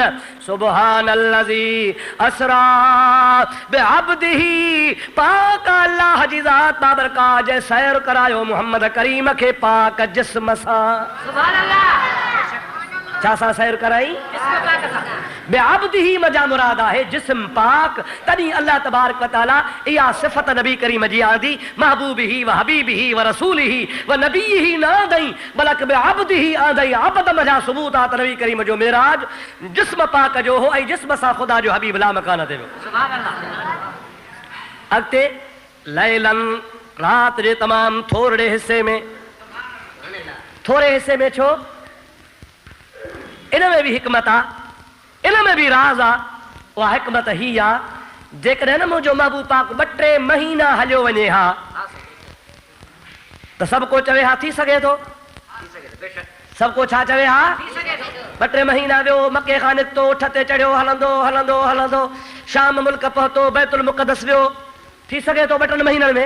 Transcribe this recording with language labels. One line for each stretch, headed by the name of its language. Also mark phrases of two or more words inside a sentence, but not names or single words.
Arabic: سبحان الذي أسرى بعبده
Sindhi: पाक अल्लाह जी ज़ात बाबरकात जे सैर करायो मोहम्मद करीम खे पाक जिस्म सां।
Arabic: سبحان الله.
Sindhi: छा सां सैर कराई? बेअब्दिही मजा मुराद आहे जिस्म पाक। तॾहिं अल्लाह
Arabic: تبارك وتعالى
Sindhi: इहा सिफ़त नबी करीम जी आंदी
Arabic: بمحبوبه وحبيبه ورسوله ونبيه
Sindhi: न आंदई बल्कि बेअब्दिही आंदई। अब्द मजा सबूत आहे त नबी करीम जो मेराज जिस्म पाक जो हो ऐं जिस्म सां ख़ुदा जो हबीब
Arabic: لا مكان
Sindhi: ते वियो।
Arabic: سبحان الله.
Sindhi: अॻिते लैलन रात जे तमाम थोरे हिस्से में, थोरे हिस्से में छो? इन में भी हिकमत आ, इन में भी राज आ। उहा हिकमत ही आ जेकॾहिं न मुंहिंजो महबूब पाक 2-3 महीना हलियो वञे हा त सभु को चवे हा थी सघे थो। सभु को छा चवे हा? 2-3 महीना वियो, मके खां निकितो, उठ ते चढ़ियो, हलंदो हलंदो हलंदो शाम मुल्क पहुतो, बैतुल मुक़द्दस वियो, थी सघे थो 2-3 महीननि में।